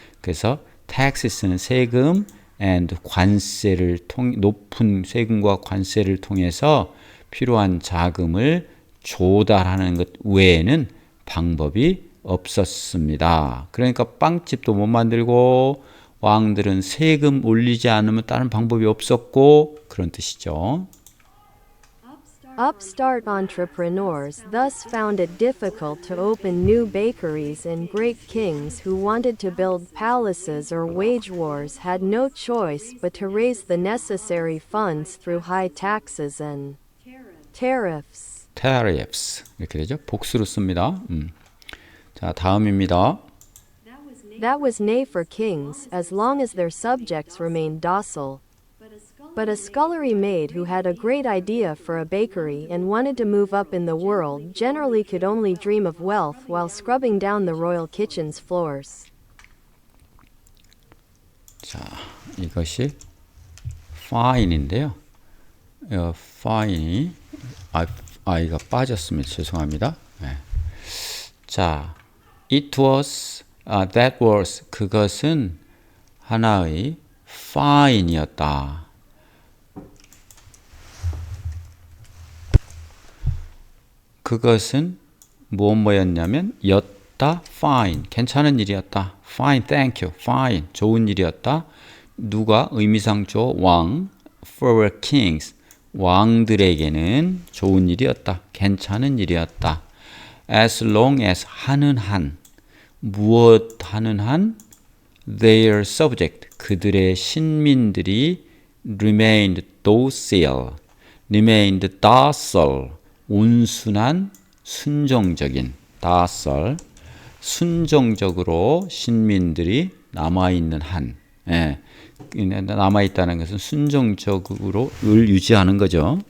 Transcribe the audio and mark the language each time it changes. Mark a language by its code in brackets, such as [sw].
[ko] 그래서 taxes는 세금 and 관세를 높은 세금과 관세를 통해서 필요한 자금을 조달하는 것 외에는 방법이 없었습니다. 그러니까 빵집도 못 만들고 왕들은 세금 올리지 않으면 다른 방법이 없었고, 그런 뜻이죠. [en] Upstart entrepreneurs thus found it difficult to open new bakeries, and great kings who wanted to build palaces or wage wars had no choice but to raise the necessary funds through high taxes and tariffs. [ko] tariffs 이렇게 되죠. 복수로 씁니다. 자, 다음입니다. [en] That was nay for kings, as long as their subjects remained docile. But a scullery maid who had a great idea for a bakery and wanted to move up in the world generally could only dream of wealth while scrubbing down the royal kitchen's floors. [ko] 자, 이것이 fine인데요. fine이 i가 빠졌습니다. 죄송합니다. 네. 자, [en] it was, that was, [ko] 그것은 하나의 fine이었다. 그것은 뭐였냐면 였다, fine, 괜찮은 일이었다. [en] fine, thank you, fine, [ko] 좋은 일이었다. 누가? 의미상주어 왕, [en] for kings, [ko] 왕들에게는 좋은 일이었다. 괜찮은 일이었다. [en] as long as, [ko] 하는 한, 무엇 하는 한? [en] their subject, [ko] 그들의 신민들이 [en] remained docile, remained docile, [ko] 온순한, 순종적인, docile, 순종적으로 신민들이 남아있는 한, 예, 남아있다는 것은 순종적으로를 유지하는 거죠.